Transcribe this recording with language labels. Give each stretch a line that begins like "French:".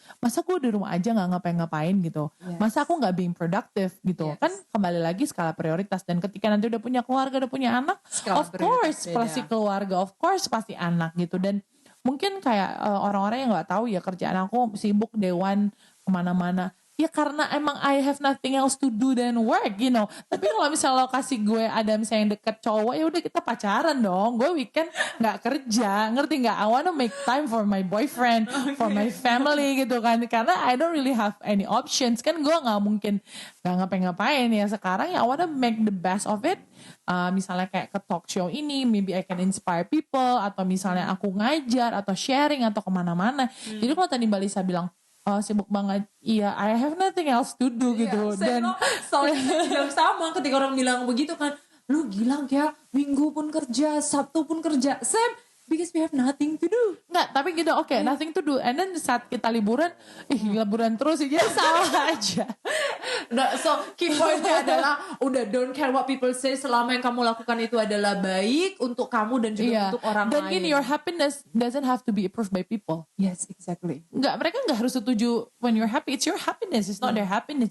Indonesian: Masa gue di rumah aja gak ngapain-ngapain gitu. Masa aku gak
English: being productive
Indonesian: gitu. Kan kembali lagi skala prioritas. Dan ketika nanti udah punya keluarga, udah punya anak,
English: of course
Indonesian: pasti keluarga, of course pasti anak gitu. Dan mungkin kayak orang-orang yang nggak tahu ya, kerjaan aku sibuk dewan kemana-mana. Ya karena emang
English: I have nothing else to do than work, you know.
Indonesian: Tapi kalau misalnya lo kasih gue ada misalnya yang deket cowok, ya udah kita pacaran dong. Gue weekend nggak kerja, ngerti nggak?
English: I wanna make time for my boyfriend, for my family gitu kan. Karena I don't really have any options.
Indonesian: Kan gue nggak mungkin nggak ngapain-ngapain ya sekarang.
English: Ya I wanna make the best of it.
Indonesian: Misalnya kayak ke talk show ini,
English: maybe I can inspire people,
Indonesian: atau misalnya aku ngajar atau sharing atau kemana-mana. Jadi kalau tadi Mbak Lisa bilang sibuk banget, iya,
English: I have nothing else to do
Indonesian: gitu. Dan yang sama ketika orang bilang begitu kan, lu gila ya, minggu pun kerja, Sabtu pun kerja, Sam,
English: because we have nothing to do.
Indonesian: Nggak, tapi gitu, oke,
English: nothing to do. And then
Indonesian: saat kita liburan, liburan terus aja salah aja. Nah, so key pointnya adalah udah
English: don't care what people say,
Indonesian: selama yang kamu lakukan itu adalah baik untuk kamu dan juga untuk orang dan lain.
English: Dan your happiness doesn't have to be approved by people. Yes, exactly.
Indonesian: Mereka nggak harus setuju
English: when you're happy. It's your happiness, it's not their happiness.